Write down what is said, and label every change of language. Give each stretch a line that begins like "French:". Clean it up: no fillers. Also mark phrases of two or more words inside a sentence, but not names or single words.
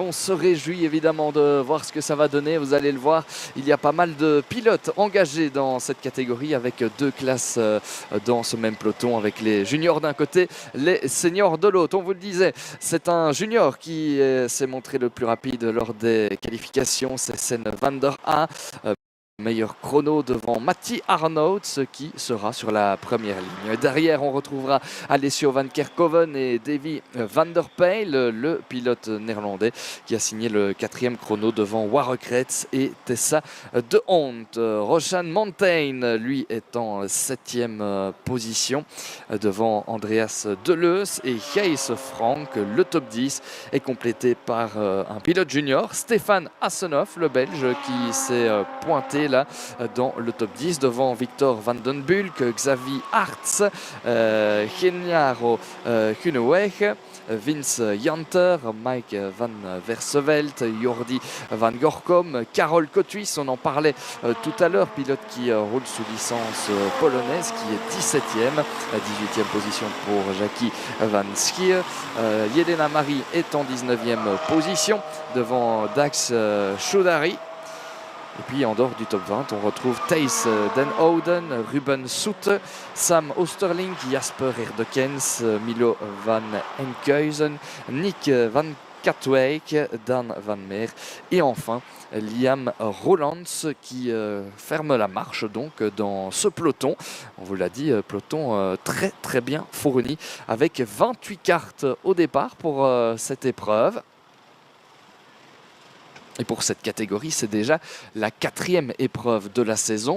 French: On se réjouit évidemment de voir ce que ça va donner. Vous allez le voir, il y a pas mal de pilotes engagés dans cette catégorie avec deux classes dans ce même peloton, avec les juniors d'un côté, les seniors de l'autre. On vous le disait, c'est un junior qui s'est montré le plus rapide lors des qualifications. C'est Senne van der Aa. Meilleur chrono devant Matti Arnouds qui sera sur la première ligne. Derrière, on retrouvera Alessio van Kerkhoven et Davy van der Peijl, le pilote néerlandais qui a signé le 4e chrono devant Warrekreets et Tessa de Hont. Roshan Montaigne, lui, est en 7e position devant Andreas Deleuze et Gijs Frank. Le top 10 est complété par un pilote junior, Stefan Hassenhoff, le Belge, qui s'est pointé là dans le top 10 devant Victor van den Bulk, Xavi Arts, Gennaro Groeneweg, Vince Janter, Mike van Versevelt, Jordi van Gorkom, Karol Kothuis, on en parlait tout à l'heure, pilote qui roule sous licence polonaise, qui est 17e, 18e position pour Jackie van Schier. Jelena Marie est en 19e position devant Dax Choudary. Et puis en dehors du top 20, on retrouve Thijs Den Ouden, Ruben Soete, Sam Oosterling, Jasper Erdekens, Milo van Enkhuizen, Nick van Katwijk, Dan van Meer et enfin Liam Rolands qui ferme la marche donc dans ce peloton. On vous l'a dit, peloton très bien fourni avec 28 cartes au départ pour cette épreuve. Et pour cette catégorie, c'est déjà la 4e épreuve de la saison.